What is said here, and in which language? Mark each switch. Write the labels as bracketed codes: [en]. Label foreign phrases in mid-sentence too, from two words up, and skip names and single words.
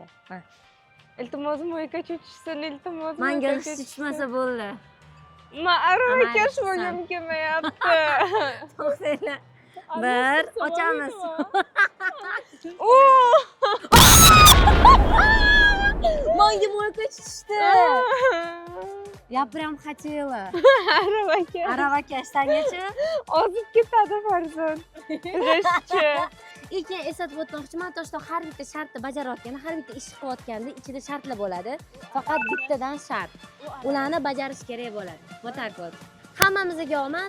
[uz] Iltimos, mo'ykachi tushsin, iltimos. Menga g'isht tushmasa bo'ldi. Men aravakash bo'lgim kelmayapti. To'xtanglar. Bir ochamiz. Menga mo'ykachi tushdi. [ru] Я прям хотела. [uz] Aravakash sangachi. Ozib ketadi farzand. G'ishtchi. Keyin eslatib o'tmoqchiman, toshda har bitta shartni bajarayotganda, har bitta ish qilayotganda ichida shartlar bo'ladi. Faqat bittadan shart. Ularni bajarish kerak bo'ladi. [ru] Вот вот. [uz] Hammamizga omad.